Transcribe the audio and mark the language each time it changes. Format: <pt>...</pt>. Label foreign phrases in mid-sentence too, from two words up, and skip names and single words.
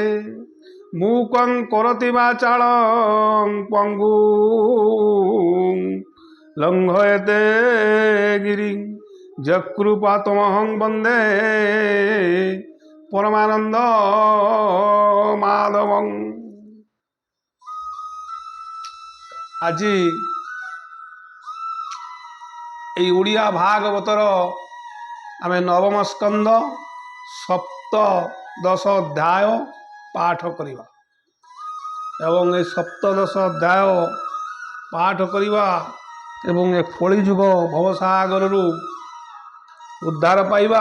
<sa>मूकं करोति वाचालं पङ्गुं लङ्घयते गिरिं यत्कृपातमहं वन्दे परमानंद माधवं।</sa> <or>ଆଜି এই ଓଡ଼ିଆ ଭାଗବତର ଆମେ ନବମ ସ୍କନ୍ଦ ସପ୍ତଦଶ ଅଧ୍ୟାୟ ପାଠ କରିବା ଏବଂ ଏ ସପ୍ତଦଶ ଅଧ୍ୟାୟ ପାଠ କରିବା ଏବଂ ଏ କଳିଯୁଗ ଭବସାଗରରୁ ଉଦ୍ଧାର ପାଇବା।</or>